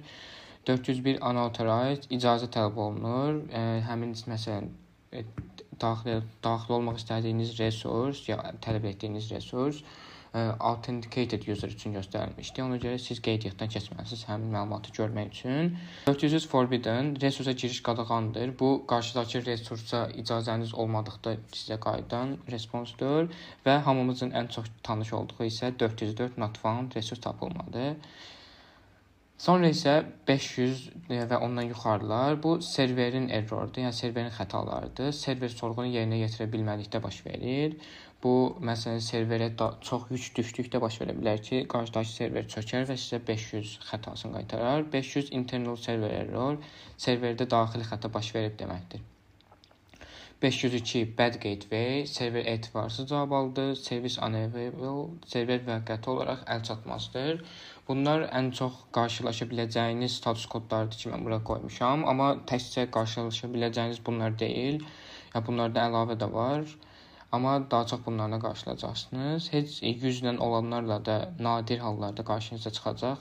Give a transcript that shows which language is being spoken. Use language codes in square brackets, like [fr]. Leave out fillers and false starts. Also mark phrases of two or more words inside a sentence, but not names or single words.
[az] 401 unauthorized, icazə tələb olunur, həmin məsələn daxil olmaq istədiyiniz resurs ya tələb etdiyiniz resurs [en] authenticated user [az] üçün göstərilmişdi. Ona görə siz qeydiyyatdan keçməlisiniz həmin məlumatı görmək üçün. 400 forbidden resursa giriş qadağandır. Bu qarşıdakı resursa icazəniz olmadıqda sizə qayıdan responsdur və hamımızın ən çox tanış olduğu isə 404 [en] not found [az] resurs tapılmadı. Sonra isə 500 və ondan yuxarılar bu serverin errordur, yəni serverin xətalarıdır. Server sorğunu yerinə yetirə bilmədikdə baş verir. Bu, məsələn, serverə çox yük düşdükdə baş verə bilər ki, qarşıdakı server çökər və sizə 500 xətasını qaytarar. 500 [en] internal server error, [az] serverdə daxili xəta baş verib deməkdir. 502 [en] bad gateway, [az] server etibarsız cavab aldı, [en] service unavailable, [az] server vəqəti olaraq əlçatmazdır. Bunlar ən çox qarşılaşa biləcəyiniz status kodlardır ki, mən bura qoymuşam. Amma təkcə qarşılaşa biləcəyiniz bunlar deyil. Yəni, bunlardan əlavə də var. Amma daha çox bunlarla qarşılaşacaqsınız. Heç 100-dən olanlarla da nadir hallarda qarşınıza çıxacaq.